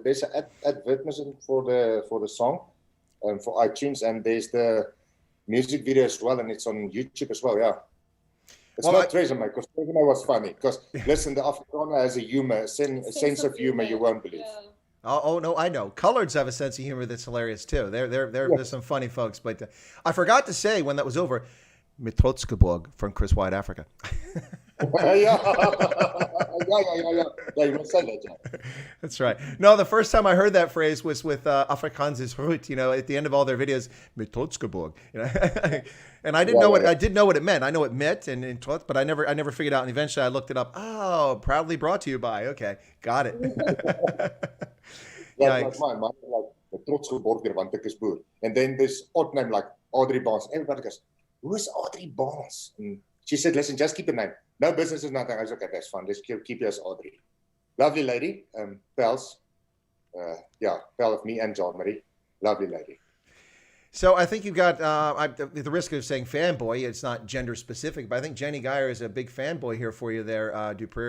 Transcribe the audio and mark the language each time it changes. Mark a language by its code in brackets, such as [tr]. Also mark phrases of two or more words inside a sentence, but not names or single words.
[en] There's an advertisement for the song, for iTunes, and there's the music video as well, and it's on YouTube as well. Yeah, it's not Tresemme, because Tresemme was funny. Because listen, the Afrikaner has a sense of humor you won't believe. Yeah. Oh no, I know. Coloreds have a sense of humor that's hilarious too. There's some funny folks. But I forgot to say when that was over, [af] met trots geborg from Chris Wyatt Africa. [en] Yeah, you must say that, yeah. That's right. No, the first time I heard that phrase was with Afrikaans is Roet, at the end of all their videos, [af] met trots geborg. [en] And I didn't know what I did know what it meant. I know it met and trots, but I never figured out. And eventually I looked it up. Oh, proudly brought to you by. Okay, got it. Yeah, like mine, like the [af] trots geborg want ek is boer. [en] And then this odd name like Audrey Barnes. Everybody goes, who is Audrey Barnes? And she said, listen, just keep a name. No business is nothing. I was okay, that's fine. Let's keep you as Audrey. Lovely lady, pals. Pal of me and John Marie. Lovely lady. So I think you got, at the risk of saying fanboy, it's not gender specific, but I think Jenny Geyer is a big fanboy here for you there, Dupree.